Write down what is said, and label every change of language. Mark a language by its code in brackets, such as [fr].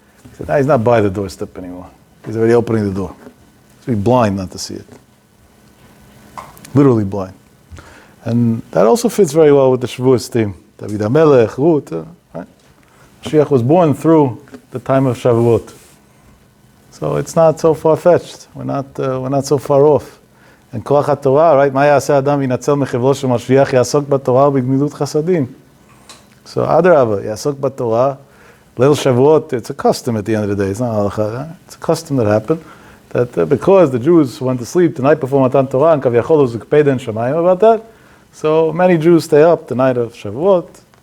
[en] He said, he's not by the doorstep anymore. He's already opening the door. So be blind not to see it. Literally blind. And that also fits very well with the Shavuos theme. David HaMelech, Ruth, right? Mashiach was born through the time of Shavuot. So it's not so far-fetched. We're not so far off. And Koach HaTorah, right? [he] מה יעשה אדם ינצל מחבלו של משיח, יעסוק בתורה ובגמילות חסדים. [en] So Adarabah, [he] יעסוק בתורה, [en] Leil Shavuot, it's a custom at the end of the day. It's not halacha. Right? It's a custom that happened. That because the Jews went to sleep the night before Matan Torah, and Kaviyachol was Ukpeda and Shamayim about that, so many Jews stay up the night of Shavuot.